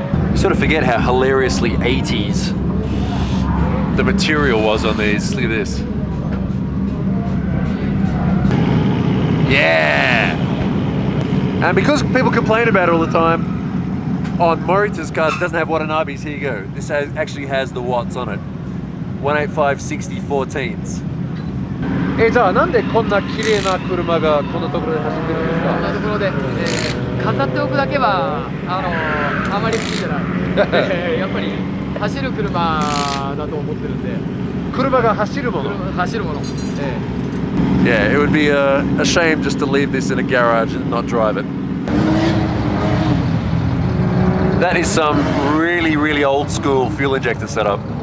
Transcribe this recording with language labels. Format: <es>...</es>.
<en>You sort of forget how hilariously 80s the material was on these. Look at this. Yeah! And because people complain about it all the time, on Morita's cars, it doesn't have Watanabes. Here you go. This actually has the watts on it. 185 60 14s.</en> <ja>じゃあなんでこんな綺麗な車がこんなところで走ってるんですか？こんなところで、飾っておくだけはあまり好きじゃない。やっぱり走る車だと思ってるんで。車が走るもの。走るもの。</ja> <en>Yeah, it would be a shame just to leave this in a garage and not drive it. That is some really, really old school fuel injector setup.</en>